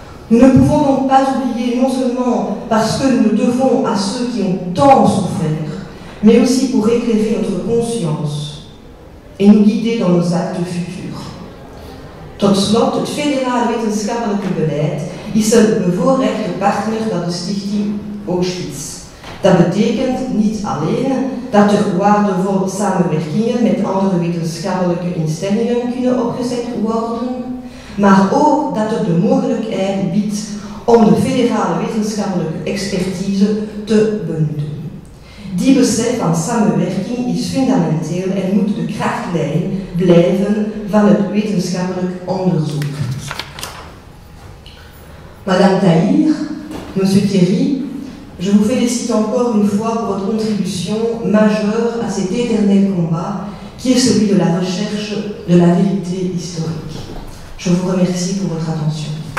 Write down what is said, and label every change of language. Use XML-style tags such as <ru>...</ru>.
<fr>Nous ne pouvons donc pas oublier, non seulement parce que nous le devons à ceux qui ont tant souffert, mais aussi pour éclairer notre conscience et nous guider dans nos actes futurs.</fr> <nl>Tot slot, het federale wetenschappelijke beleid is een bevoorrechte partner van de Stichting Auschwitz. Dat betekent niet alleen dat er waardevolle samenwerkingen met andere wetenschappelijke instellingen kunnen opgezet worden, maar ook dat het de mogelijkheid biedt om de federale wetenschappelijke expertise te benutten. Die besef van samenwerking is fundamenteel en moet de krachtlijn blijven van het wetenschappelijk onderzoek.</nl> <fr>Madame Tahir, Monsieur Thierry, je vous félicite encore une fois pour votre contribution majeure à cet éternel combat qui est celui de la recherche de la vérité historique. Je vous remercie pour votre attention.</fr>